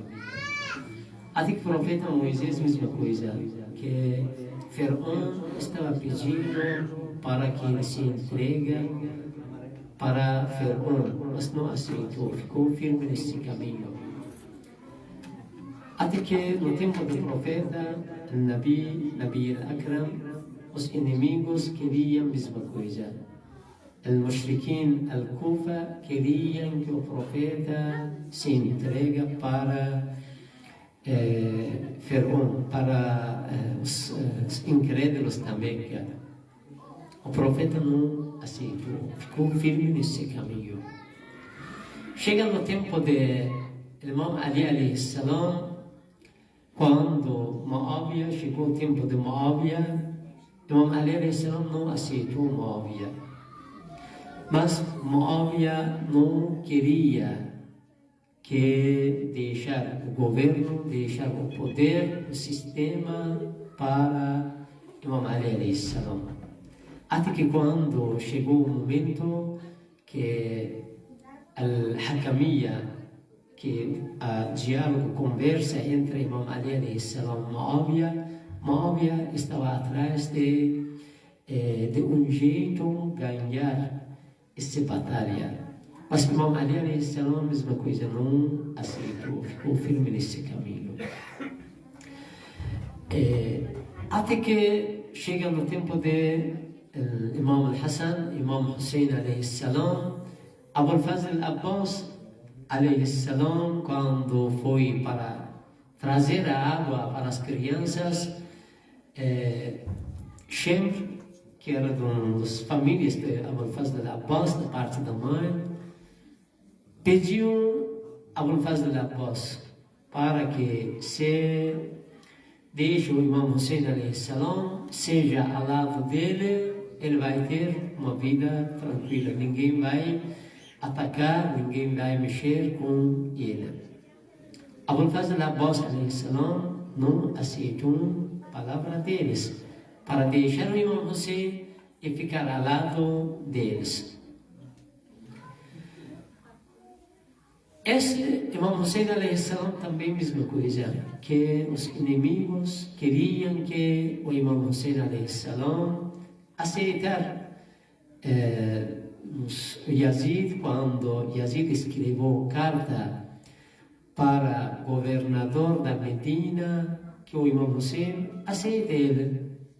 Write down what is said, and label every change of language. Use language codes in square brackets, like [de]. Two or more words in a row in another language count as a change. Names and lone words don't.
[pt] Até que o profeta Moisés, mesma coisa, que Faraó estava pedindo para que ele se entregue para Faraó, mas não aceitou, ficou firme nesse caminho. Até que no tempo do profeta, [ar] النبي الأكرم, [pt] os inimigos queriam a mesma coisa. Os [ar] مشركين الكوفة [pt] queriam que o profeta se entregue para Faraó, para os incrédulos também. O profeta não aceitou, ficou firme nesse caminho. Chega no tempo de Imam Ali [ar] عليه السلام, [pt] quando Muawiyah, chegou o tempo de Muawiyah, Imam Ali [ar] عليه السلام [pt] não aceitou Muawiyah. Mas Muawiyah não queria que deixar o governo, deixar o poder, o sistema para Imam Ali [ar] عليه السلام. [pt] Até que quando chegou o momento que al-Hakamiyya, que a diálogo, conversa entre Imam Ali [ar] عليه السلام [pt] e Muawiyah estava atrás de um jeito ganhar essa batalha. Mas Imam Ali [ar] عليه السلام, [pt] a mesma coisa, não aceitou, ficou firme nesse caminho. Até que chega no tempo de Imam al-Hassan, Imam Hussein [ar] عليه السلام, [pt] Abu al-Fazl al-Abbas [ar] عليه السلام, [pt] quando foi para trazer a água para as crianças, Shem, que era de uma das famílias de Abu al-Fazl al-Abbas, da parte da mãe, pediu a Abu al-Fazl al-Abbas para que se deixe o Imam Hussein [ar] عليه السلام, [pt] seja ao lado dele, ele vai ter uma vida tranquila, ninguém vai atacar, ninguém vai mexer com ele. Abu al-Fazl al-Abbas [ar] عليه السلام [pt] não aceitou a palavra deles para deixar o Imam Hussein e ficar ao lado deles. Esse Imam Hussein [ar] عليه السلام [pt] também mesma coisa, que os inimigos queriam que o Imam Hussein [ar] عليه السلام [pt] aceitar Yazid, quando Yazid escreveu carta para o governador da Medina, que o Imam Hussein aceite ele.